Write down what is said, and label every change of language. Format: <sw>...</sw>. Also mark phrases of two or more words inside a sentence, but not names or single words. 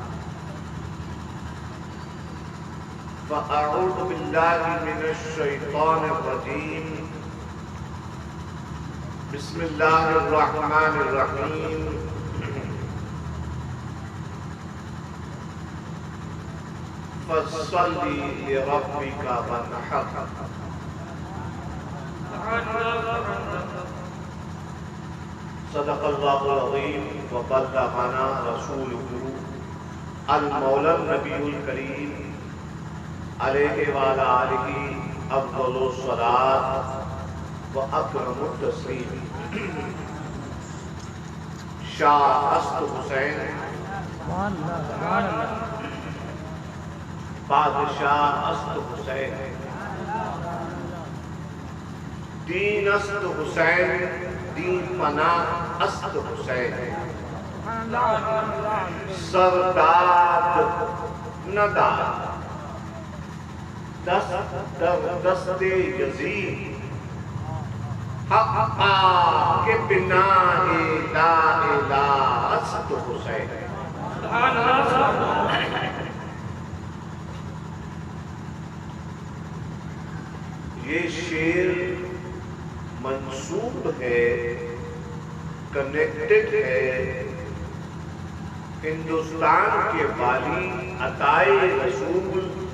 <ar>فأعوذ باللہ من الشیطان الرجیم بسم اللہ الرحمن الرحیم فصل لربک وانحر صدق اللہ العظیم وبلغنا رسولہ المولا النبی الکریم علیہ وعلی آلہ افضل الصلاۃ وأکرم التسلیم۔</ar> <fa>شاہ است حسین بادشاہ است حسین، دین است حسین، دین پناہ است حسین، سرداد نداد دست در دست یزید، حق کے بنا لا الہ است حسین۔</fa> <ur>یہ شعر منسوب ہے، کنیکٹڈ ہے ہندوستان کے والی عطائے رسول</ur>